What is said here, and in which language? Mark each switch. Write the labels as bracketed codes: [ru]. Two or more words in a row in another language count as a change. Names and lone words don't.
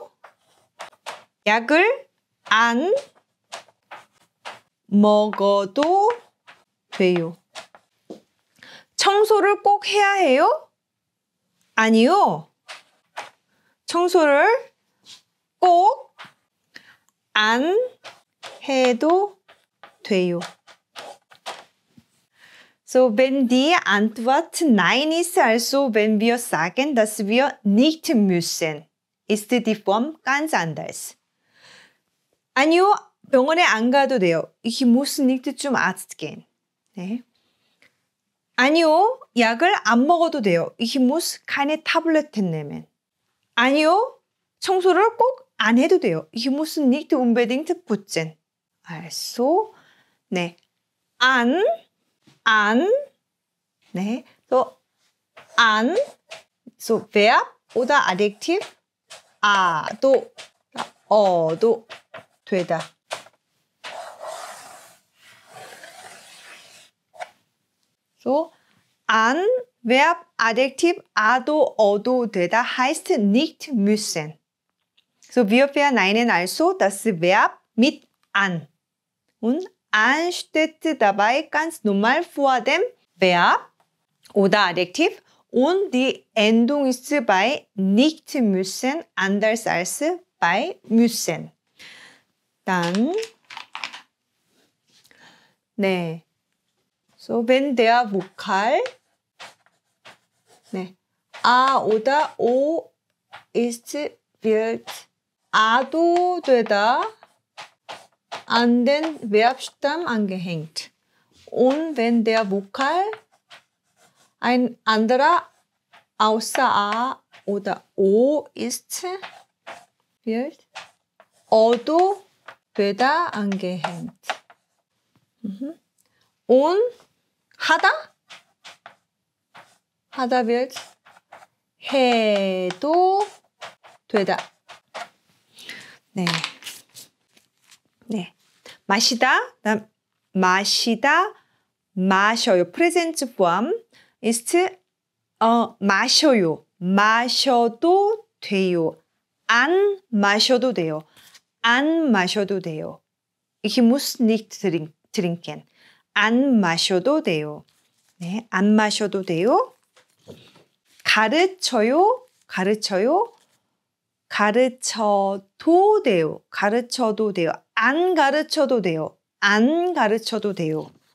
[ko] 아니요. 약을 안 먹어도 돼요. 청소를 꼭 해야 해요? 아니요. 청소를 꼭 안 해도 돼요. [de] So, wenn die Antwort Nein ist, also wenn wir sagen, dass wir nicht müssen, ist die Form ganz anders. [ko] 아니요, 병원에 안 가도 돼요. [de] Ich muss nicht zum Arzt gehen. [ko] 네. 아니요, 약을 안 먹어도 돼요. [de] Ich muss keine Tabletten nehmen. [ko] 아니요, 청소를 꼭 안 해도 돼요. [de] Ich muss nicht unbedingt putzen. Also, [ko] 네, 안, 네, [de] so an, so Verb oder Adjektiv, [ko] 아도, 어도 되다. [de] So, an, Verb, Adjektiv, [ko] a도, 어도 되다 [de] heißt nicht müssen. So, wir verneinen also das Verb mit an. Und an steht dabei ganz normal vor dem Verb oder Adjektiv und die Endung ist bei nicht müssen anders als bei müssen. Dann, 네. So, wenn der Vokal, 네, a oder o ist, wird [ko] a도 되다 [de] an den Verbstamm angehängt. Und wenn der Vokal ein anderer außer a oder o ist, wird [ko] 어도 되다 [de] angehängt. Und 하다 wird [ko] 해도 되다. 네. 네. 마시다, 마시다, 마셔요. [en] Present form [de] ist 마셔요. [ko] 마셔도 돼요. 안 마셔도 돼요. 안 마셔도 돼요. [de] Ich muss nicht trinken. [ko] 안 마셔도 돼요. 네, 안 마셔도 돼요. 가르쳐요. 가르쳐도 돼요. 가르쳐도 돼요. 안 가르쳐도 돼요. 안 가르쳐도 돼요.